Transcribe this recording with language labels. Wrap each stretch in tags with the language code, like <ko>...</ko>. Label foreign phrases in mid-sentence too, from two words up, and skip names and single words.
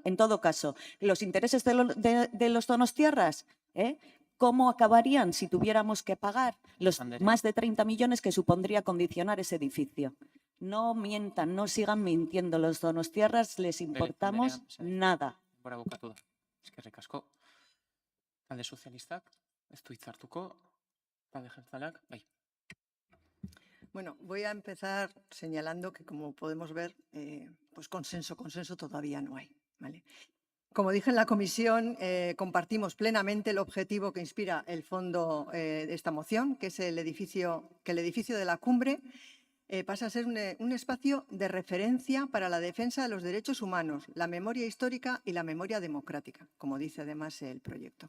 <es>En todo caso, los intereses de los donostiarras, ¿cómo acabarían si tuviéramos que pagar los más de 30 millones que supondría condicionar ese edificio? No mientan, no sigan mintiendo. Los donostiarras les importamos nada.</es> <eu>Denbora bukatu da. Eskerrik asko. Talde sozialistak, ez du hitz hartuko, talde jeltzaleak, bai.</eu> <es>Bueno, voy a empezar señalando que, como podemos ver, pues consenso todavía no hay, ¿vale? Como dije en la comisión, compartimos plenamente el objetivo que inspira el fondo de esta moción, que es que el edificio de la cumbre pasa a ser un espacio de referencia para la defensa de los derechos humanos, la memoria histórica y la memoria democrática, como dice además el proyecto.</es>